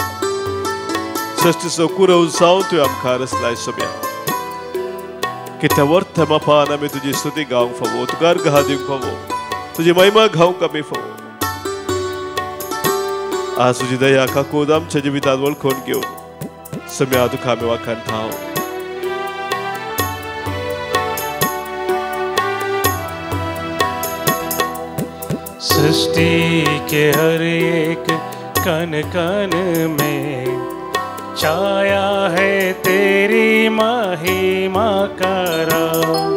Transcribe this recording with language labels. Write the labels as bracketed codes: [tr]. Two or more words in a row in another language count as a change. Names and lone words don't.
[kok] सृष्टीचो कुरव जावन तुवें आमकां रचलाय सोम्या. कित्या वर्थ मापान आमी तुजी स्तुती गावंक फावो, तुका अर्घ दिवंक फावो, तुजी महिमा गावंक आमी फावो. आज तुजी दया काकूद आमच्या जिवितांत वळखून घेवन सोम्या तुका आमी वाखाणता. [hi] सृष्टि के हर एक कण कण में छाया है तेरी महिमा का राज.